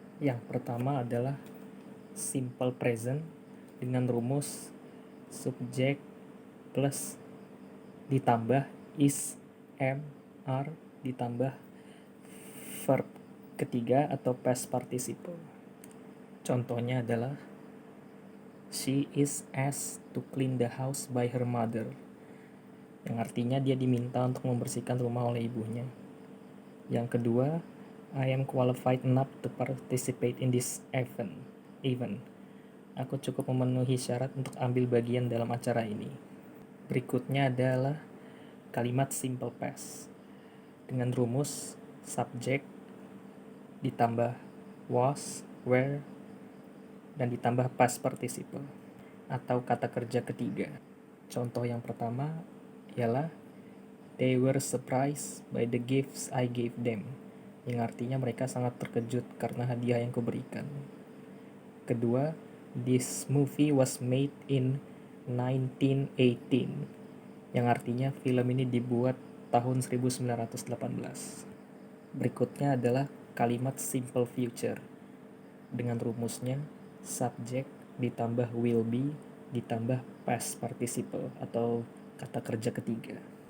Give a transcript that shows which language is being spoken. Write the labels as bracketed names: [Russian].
[Indonesian] Yang pertama adalah simple present dengan rumus subjek plus ditambah is, am, are ditambah verb ketiga atau past participle. Contohnya adalah [English] she is asked to clean the house by her mother, [Indonesian] yang artinya dia diminta untuk membersihkan rumah oleh ibunya. Yang kedua, [English] I am qualified enough to participate in this event. [Indonesian] Aku cukup memenuhi syarat untuk ambil bagian dalam acara ini. Berikutnya adalah kalimat simple past dengan rumus subject ditambah was, were, dan ditambah past participle atau kata kerja ketiga. Contoh yang pertama ialah [English] they were surprised by the gifts I gave them, [Indonesian] yang artinya mereka sangat terkejut karena hadiah yang kuberikan. Kedua, [English] this movie was made in 1918, [Indonesian] yang artinya film ini dibuat tahun 1918. Berikutnya adalah kalimat simple future. Dengan rumusnya subject ditambah will be ditambah past participle atau kata kerja ketiga.